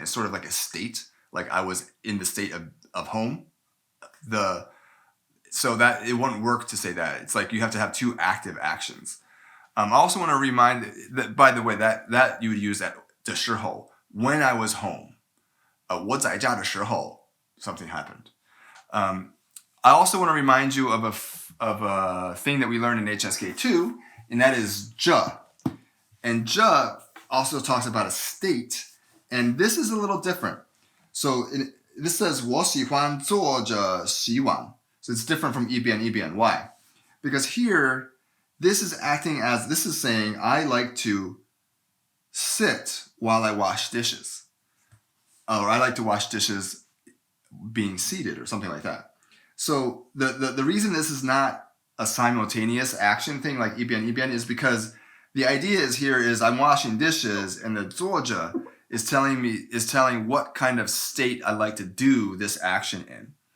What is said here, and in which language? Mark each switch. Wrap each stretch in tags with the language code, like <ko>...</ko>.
<en>It's sort of like a state, like I was in the state of home. So that it wouldn't work to say that. It's like you have to have two active actions. I also want to remind that, by the way, that you would use at</en> <zh>的时候,</zh> <en>when I was home.</en> <zh>我在家的时候,</zh> <en>something happened. I also want to remind you of a thing that we learned in HSK 2, and that is 这. And 这 also talks about a state, and this is a little different. So this says</en> <zh>我喜欢坐着洗碗.</zh> <en>So it's different from 一边. Why? Because here, this is saying I like to sit while I wash dishes. Or I like to wash dishes being seated or something like that. So the reason this is not a simultaneous action thing like 一边 is because the idea is I'm washing dishes and the 坐着 is telling what kind of state I like to do this action in.</en>